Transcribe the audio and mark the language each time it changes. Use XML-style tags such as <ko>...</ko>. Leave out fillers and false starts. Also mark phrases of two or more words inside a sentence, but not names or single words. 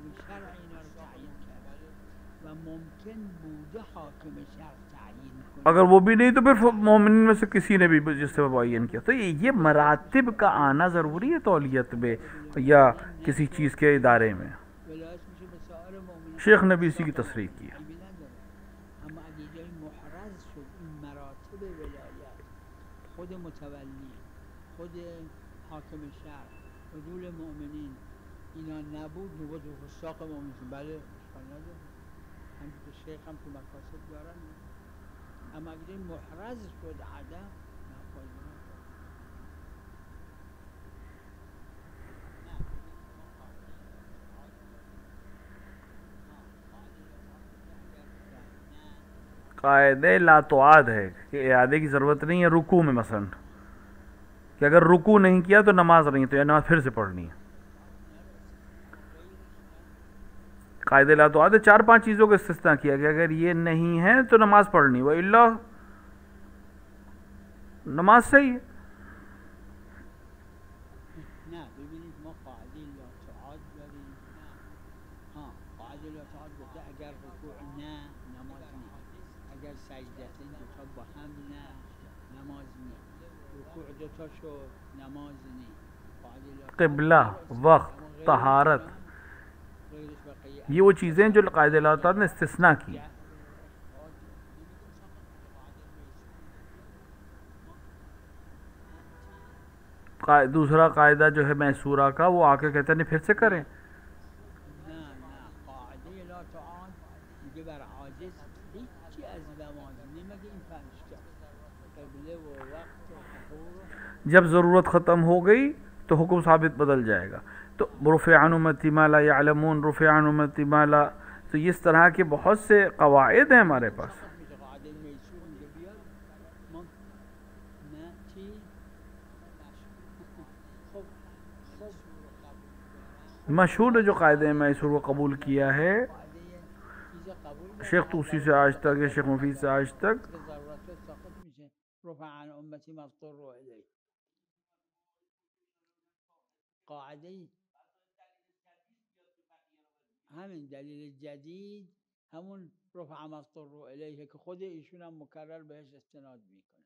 <ur>اگر وہ بھی نہیں تو پھر مومنین میں سے کسی نے بھی جس سے معین کیا. تو یہ مراتب کا آنا ضروری ہے تولیت میں یا کسی چیز کے ادارے میں. شیخ نے بھی اسی کی تصریح کی ہے.</ur> <fa>خود متولی، خود حاکم شرع، عدول مومنین اینا نبود، نبود فساق مومنین بله اشکال نداره، همچنین شیخ هم تو مقاصد دارن. اما اگر محرز شد عدم نفایده</fa> <ur>قاعدہ</ur> <ar>لا تعاد</ar> <ur>ہے کہ اعادے کی ضرورت نہیں ہے رکوع میں. مثلا کہ اگر رکوع نہیں کیا تو نماز نہیں ہے، تو یہ نماز پھر سے پڑھنی ہے. قاعدے</ur> <ar>لا تعاد</ar> <ur>4-5 چیزوں کا استثناء کیا کہ اگر یہ نہیں ہے تو نماز پڑھنی، وَإِلَّا نماز صحیح ہے.</ur> <fa>نه ببینید ما قاعده</fa> <ar>لا تعاد</ar> <fa>داریم. قاعده</fa> <ar>لا تعاد</ar> <fa>گفته اگر رکوع نه نماز نی، اگر سجدتین دوتا با هم نه نماز نی، رکوع دوتا شد نماز نی. قاعده</fa> <ar>لا تعاد</ar> <ur>قبلہ، وقت، طہارت،</ur> <fa>غیرش بقیه</fa> <ur>یہ وہ چیزیں جو قاعدے</ur> <ar>لا تعاد</ar> <ur>نے استثناء کی. دوسرا قاعدہ جو ہے میسورہ کا، وہ آ کے کہتے ہیں پھر سے کریں.</ur> <fa>نه قاعده</fa> <ar>لا تعاد</ar> <fa>میگه بر عاجز هیچی از نماز نمیگه این 5 تا قبله و وقت و طهور.</fa> <ur>جب ضرورت ختم ہو گئی تو حکم ثابت بدل جائے گا.</ur> <ar>تو رفع عن امتی ما لا یعلمون، رفع عن امتی ما لا،</ar> <ur>تو اس طرح کے بہت سے قواعد ہیں ہمارے پاس.</ur> <fa>قاعده میسور میگه بیاد ما نه چی</fa> <ur>مشہور جو قاعدہ میسور کو قبول کیا ہے شیخ طوسی سے آج تک یا شیخ مفید سے آج تک،</ur> <ar>رفع عن امتی ما اضطروا الیه.</ar> <fa>قاعده همین دلیل جدید همون</fa> <ar>رفع ما اضطروا الیه</ar> <fa>که خود ایشون هم مکرر بهش استناد میکنه.</fa>